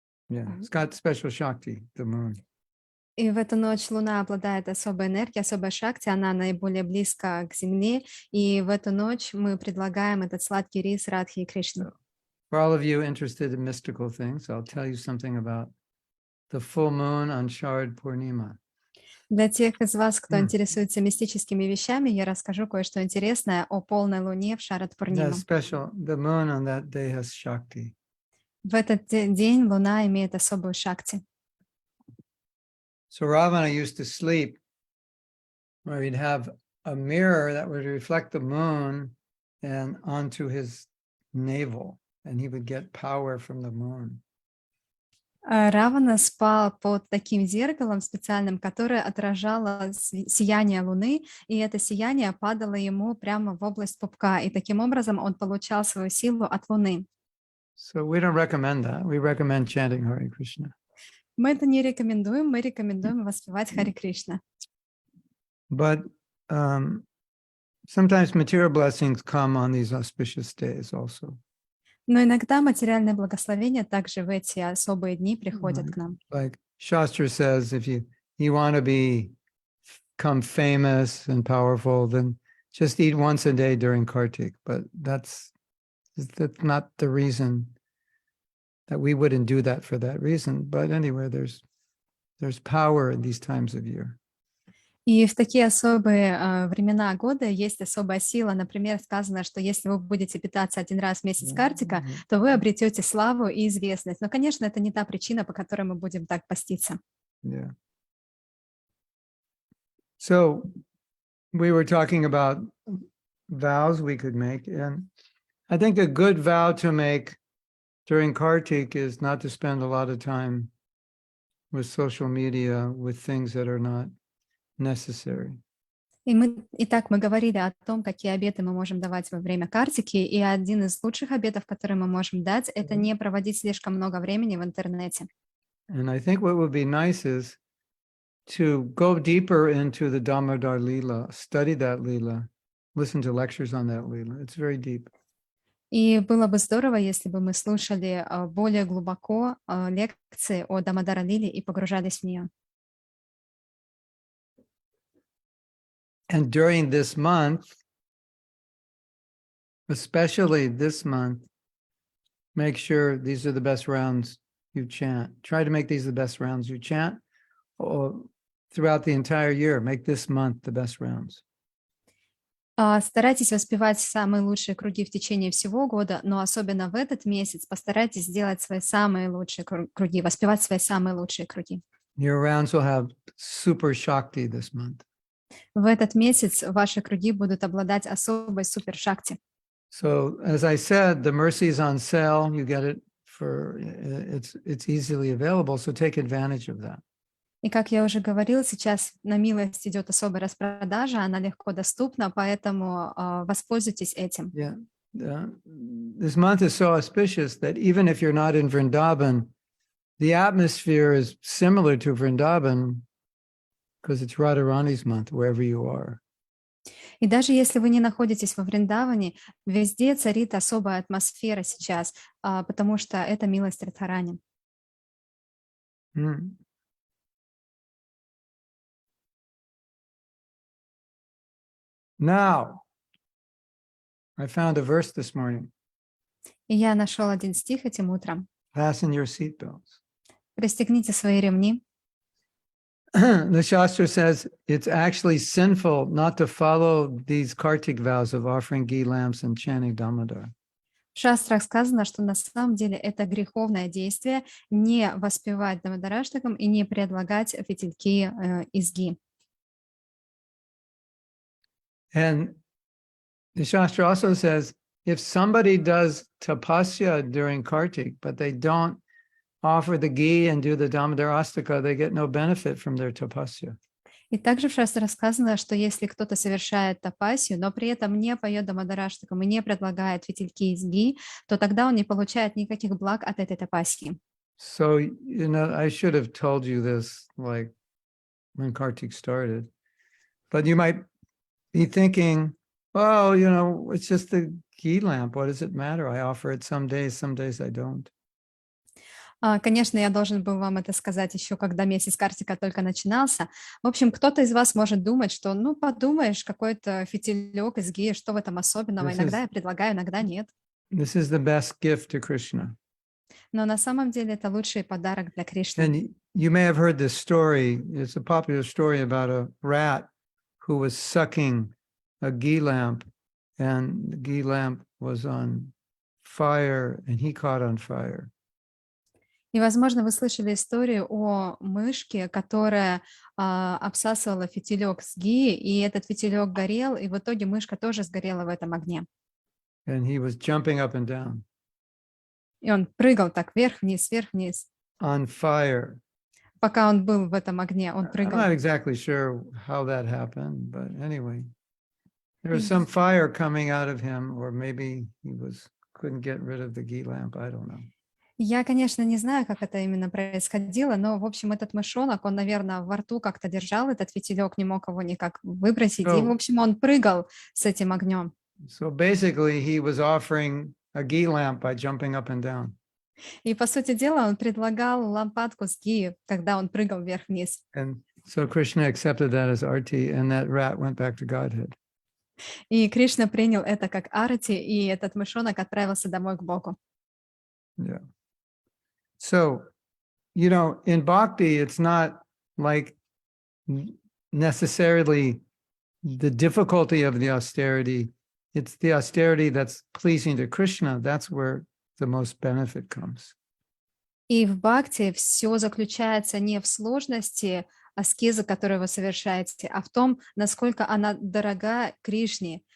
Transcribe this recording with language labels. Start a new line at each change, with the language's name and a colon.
English: Yeah, it's got special Shakti, the moon.
Russian: и в эту ночь Луна обладает особой энергией, особой шакти, она наиболее близко к Земле, и в эту ночь мы предлагаем этот сладкий рис Радхи и Кришне.
English: For all of you interested in mystical things, I'll tell you something about the full moon on Sharad Purnima.
Russian: Для тех из вас, кто интересуется мистическими вещами, я расскажу кое-что интересное о полной луне в Шарад Пурнима.
English: The moon on that day has Shakti.
Russian: В этот день луна имеет особую шакти.
English: So Ravana used to sleep where he'd have a mirror that would reflect the moon and onto his navel, and he would get power from the moon.
Russian: Равана спал под таким зеркалом специальным, которое отражало сияние Луны, и это сияние падало ему прямо в область пупка, и таким образом он получал свою силу от Луны.
English: So we don't recommend that. We recommend chanting Hare Krishna.
Russian: Мы это не рекомендуем, мы рекомендуем воспевать Харе Кришна.
English: But sometimes material blessings come on these auspicious days also.
Russian: Но иногда материальное благословение также в эти особые дни приходят к нам.
English: Like Shastra says, if you want to become famous and powerful, then just eat once a day during Kartik. But that's not the reason that we wouldn't do that for that reason. But anyway, there's power in these times of year.
Russian: И в такие особые времена года есть особая сила. Например, сказано, что если вы будете питаться один раз в месяц Картика, то вы обретете славу и известность. Но, конечно, это не та причина, по которой мы будем так поститься.
English: Yeah. So we were talking about vows we could make, and I think a good vow to make during Kartik is not to spend a lot of time with social media, with things that are not necessary.
Russian: Итак, мы говорили о том, какие обеты мы можем давать во время Картики, и один из лучших обетов, которые мы можем дать, это не проводить слишком много времени в интернете.
English: And I think what would be nice is to go deeper into the Damodar Leela, study that Leela, listen to lectures on that Leela. It's very deep.
Russian: И было бы здорово, если бы мы слушали более глубоко лекции о Дамодара Лиле и погружались в нее.
English: And during this month, especially this month, make sure these are the best rounds you chant. Try to make these the best rounds you chant, or throughout the entire year. Make this month the best rounds.
Russian: Старайтесь воспевать самые лучшие круги в течение всего года, но особенно в этот месяц постарайтесь сделать свои самые лучшие круги, воспевать свои самые лучшие круги.
English: Your rounds will have super Shakti this month.
Russian: В этот месяц ваши круги будут обладать особой супер-шакти.
English: So, as I said, the mercy is on sale. You get it for, it's easily available, so take advantage of that.
Russian: И как я уже говорила, сейчас на милость идет особая распродажа, она легко доступна, поэтому воспользуйтесь этим.
English: Yeah. This month is so auspicious that even if you're not in Vrindavan, the atmosphere is similar to Vrindavan because it's Radharani's month, wherever you are.
Russian: И даже если вы не находитесь во Вриндаване, везде царит особая атмосфера сейчас, потому что это милость Радхарани.
English: Now, I found a verse this morning.
Russian: И я нашел один стих этим утром.
English: Fasten your seatbelts.
Russian: Пристегните свои ремни.
English: The Shastra says it's actually sinful not to follow these Kartik vows of offering ghee lamps and chanting Damodar.
Russian: В шастрах сказано, что на самом деле это греховное действие не воспевать Дамодараштакам и не предлагать фитильки из ги.
English: And the Shastra also says if somebody does tapasya during Kartik, but they don't offer the ghee and do the Damodar Astaka, they get no benefit from their tapasya.
Russian: И также в шастрах сказано, что если кто-то совершает тапасию, но при этом не поет Дамодараштакам и не предлагает фитильки из ги, то тогда он не получает никаких благ от этой тапасии.
English: So, I should have told you this like when Kartik started, but you might be thinking, oh, it's just the ghee lamp. What does it matter? I offer it some days I don't.
Russian: Конечно, я должен был вам это сказать еще, когда месяц Картика только начинался. В общем, кто-то из вас может думать, что, подумаешь, какой-то фитилек из ги, что в этом особенного? Иногда я предлагаю, иногда нет.
English: This is the best gift to Krishna.
Russian: Но на самом деле это лучший подарок для Кришны.
English: And you may have heard this story. It's a popular story about a rat who was sucking a ghee lamp, and the ghee lamp was on fire, and he caught on fire.
Russian: И, возможно, вы слышали историю о мышке, которая обсасывала фитилек с ги, и этот фитилек горел, и в итоге мышка тоже сгорела в этом огне.
English: and he was jumping up and down
Russian: И он прыгал так вверх, вниз.
English: on fire.
Russian: Пока он был в этом огне, он
English: I'm
Russian: прыгал.
English: not exactly sure how that happened, but anyway, there was
Russian: И
English: some fire coming out of him, or maybe he couldn't get rid of the ghee lamp. I don't know.
Russian: Я, конечно, не знаю, как это именно происходило, но, в общем, этот мышонок, он, наверное, во рту как-то держал этот фитилек, не мог его никак выбросить. И, в
English: So,
Russian: общем, он прыгал с этим огнем.
English: so basically, he was offering a ghee lamp by jumping up and down.
Russian: И, по сути дела, он предлагал лампадку с ги, когда он прыгал вверх-вниз.
English: And so Krishna accepted that as arti, and that rat went back to Godhead.
Russian: И Кришна принял это как арати, и этот мышонок отправился домой к Богу.
English: Yeah. So, you know, in bhakti, it's not like necessarily the difficulty of the austerity. It's the austerity that's pleasing to Krishna. That's where the most benefit comes.
Russian: И в бхакти все заключается не в сложности аскезы, которую вы совершаете, а в том, насколько она дорога Кришне.